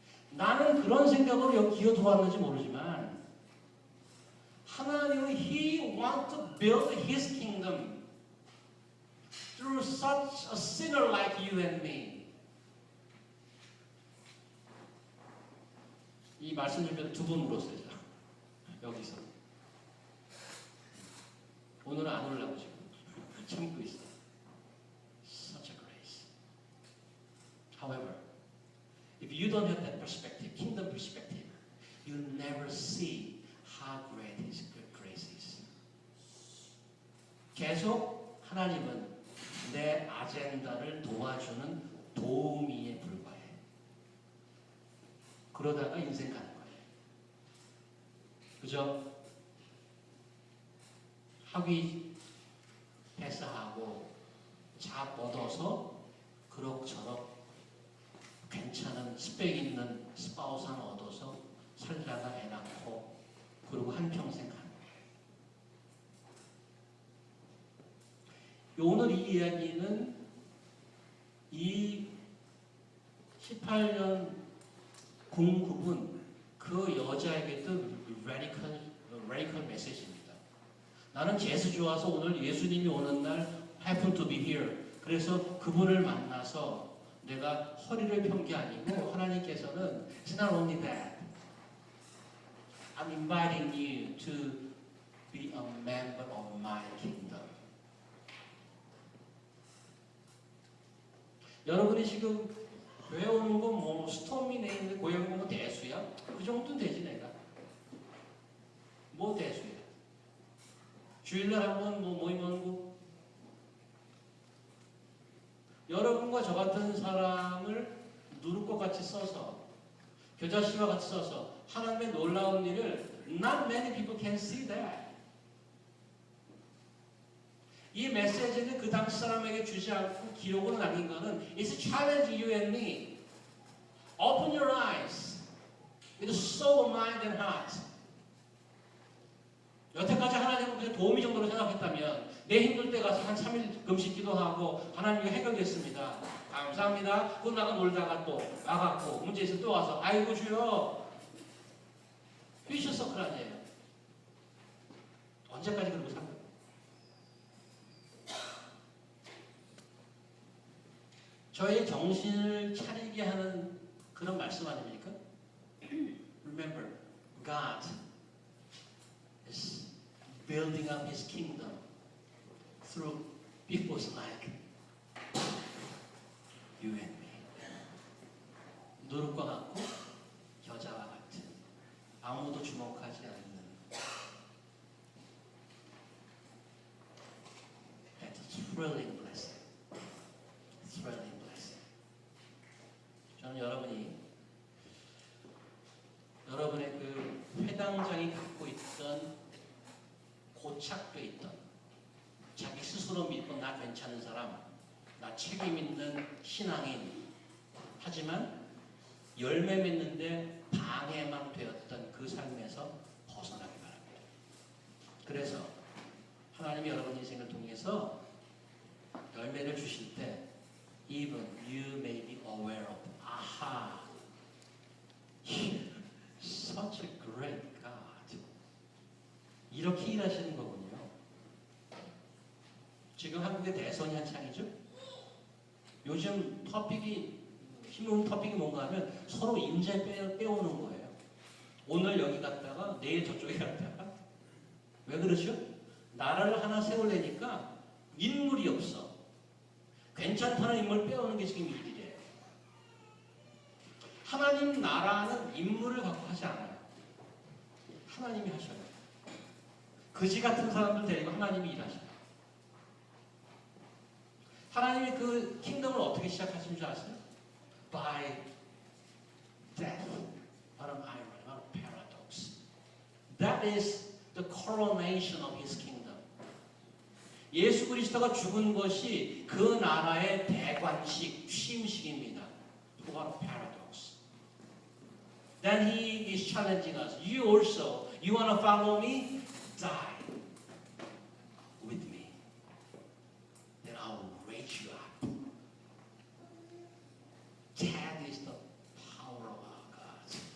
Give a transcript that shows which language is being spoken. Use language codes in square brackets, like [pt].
[ko] 나는 그런 생각으로 여기 기어들어왔는지 모르지만 하나님은 [en] He wants to build His kingdom through such a sinner like you and me. [ko] 이 말씀 준비를 2번 물었어요. 여기서. 오늘은 안 올라오고 지금 참고 있어. [en] Such a grace. However, if you don't have that perspective, kingdom perspective, you never see how great His grace is. [ko] 계속 하나님은 내 아젠다를 도와주는 도우미에 불과해. 그러다가 인생 가는 거예요. 그죠? 학위 패스하고 잡 얻어서 그럭저럭 괜찮은 스펙 있는 스파우스 하나 얻어서 살다가 애 낳고 그리고 한평생 가는 거예요. 오늘 이 이야기는 이 18년 공급은 그 여자에게도 radical 메시지입니다. 나는 재수 좋아서 오늘 예수님이 오는 날 [en] happen to be here. [ko] 그래서 그분을 만나서 내가 허리를 편 게 아니고 하나님께서는 [en] It's not only that. I'm inviting you to be a member of my kingdom. [ko] 여러분이 지금 교회 오는 건 뭐 스톰이 내있는데 고향 보면 대수야? 그 정도는 되지 내가. 뭐 대수야? 주일날 한번 뭐 모임하는 거? 여러분과 저 같은 사람을 누룩과 같이 써서 겨자씨와 같이 써서 하나님의 놀라운 일을 [en] not many people can see that. [ko] 이 메시지는 그 당시 사람에게 주지 않고 기록으로 남긴 거는 [en] It's a challenge you and me. Open your eyes with soul, mind and heart. [ko] 여태까지 하나님은 그냥 도우미 정도로 생각했다면 내 힘들 때 가서 한 3일 금식 기도하고 하나님 이거 해결됐습니다. 감사합니다. 끝나고 놀다가 또 와갖고 문제 있으면 또 와서 아이고 주여 휘셔서클 아니에요. 언제까지 그러고 살 거예요? 저의 정신을 차리게 하는 그런 말씀 아닙니까? [en] Remember, God is building up His kingdom through people like you and me. [ko] 누룩과 같고 여자와 같은 아무도 주목하지 않는 [en] That's a thrilling blessing. Thrilling blessing. [ko] 저는 여러분의 그 회당장이 갖고 있던 고착돼 있던 자기 스스로 믿고 나 괜찮은 사람, 나 책임 있는 신앙인, 하지만 열매 맺는데 방해만 되었던 그 삶에서 벗어나기 바랍니다. 그래서 하나님이 여러분 인생을 통해서 열매를 주실 때 [en] even you may be aware of aha, such a great God. [ko] 이렇게 일하시는 거군요. 지금 한국의 대선이 한창이죠. 요즘 힘든 토픽이 뭔가 하면 서로 인재 빼오는 거예요. 오늘 여기 갔다가 내일 저쪽에 갔다가. 왜 그러죠? 나라를 하나 세우려니까 인물이 없어. 괜찮다는 인물 빼오는 게 지금 일이래요. 하나님 나라는 인물을 갖고 하지 않아요. 하나님이 하셔요. 그지 같은 사람들 데리고 하나님이 일하셔요. 하나님이 그 킹덤을 어떻게 시작하신 줄 아세요? [en] By death. What an irony, what a paradox. That is the coronation of His kingdom. [ko] 예수 그리스도가 죽은 것이 그 나라의 대관식, 취임식입니다. [en] What a paradox. Then He is challenging us. You also, you want to follow me? Die with me. Then I will raise you up. That is the power of our God.